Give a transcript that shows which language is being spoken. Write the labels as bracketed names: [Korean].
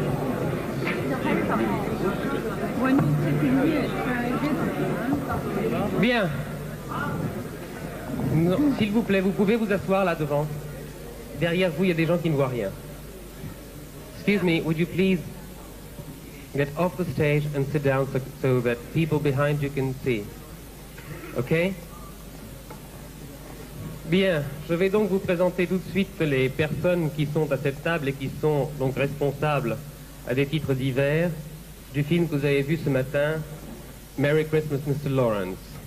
[English] When you're sitting here, it's very difficult. [French] Bien. Non, s'il vous plaît, vous pouvez vous asseoir là devant. Derrière vous, il y a des gens qui ne voient rien. [English] Excuse me, would you please get off the stage and sit down so that people behind you can see? OK? [French] Bien, je vais donc vous présenter tout de suite les personnes qui sont à cette table et qui sont donc responsables à des titres divers du film que vous avez vu ce matin, Merry Christmas, Mr. Lawrence.